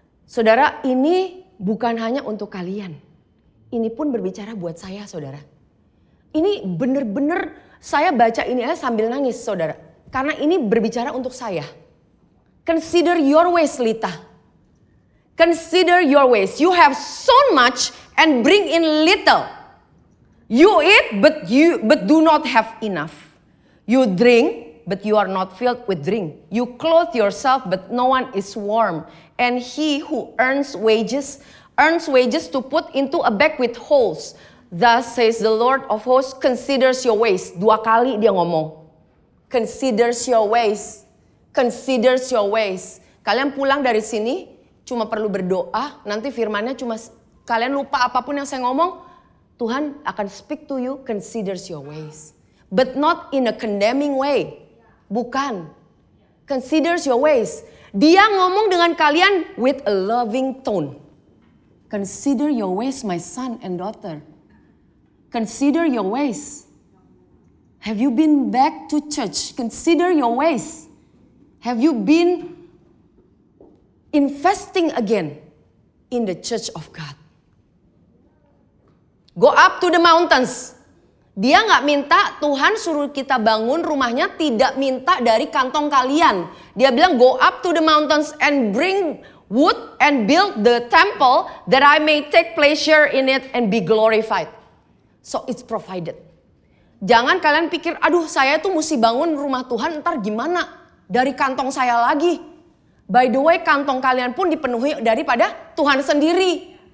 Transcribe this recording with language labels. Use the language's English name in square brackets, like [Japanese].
[Indonesian] Saudara, ini bukan hanya untuk kalian. Ini pun berbicara buat saya, saudara. Ini benar-benar saya baca ini aja sambil nangis, saudara. Karena ini berbicara untuk saya. [English] Consider your ways, Lita. Consider your ways. You have so much and bring in little. You eat but do not have enough. You drink but you are not filled with drink. You clothe yourself but no one is warm. And he who earns wages to put into a bag with holes. Thus says the Lord of hosts, considers your ways. [Indonesian] 2 kali dia ngomong. [English] Considers your ways. Considers your ways. [Indonesian] Kalian pulang dari sini cuma perlu berdoa. Nanti firmannya cuma kalian lupa apapun yang saya ngomong. Tuhan akan [English] speak to you, considers your ways. But not in a condemning way. [Indonesian] Bukan. [English] Considers your ways. [Indonesian] Dia ngomong dengan kalian [English] with a loving tone. Consider your ways, my son and daughter. Consider your ways. Have you been back to church? Consider your ways. Have you been investing again in the church of God? Go up to the mountains. [Indonesian] Dia gak minta Tuhan suruh kita bangun rumahnya, tidak minta dari kantong kalian. Dia bilang [English] go up to the mountains and bring wood and build the temple that I may take pleasure in it and be glorified. So it's provided. [Indonesian] Jangan kalian pikir, aduh saya tuh mesti bangun rumah Tuhan, ntar gimana? Dari kantong saya lagi. [English] By the way, [Indonesian] kantong kalian pun dipenuhi daripada Tuhan sendiri.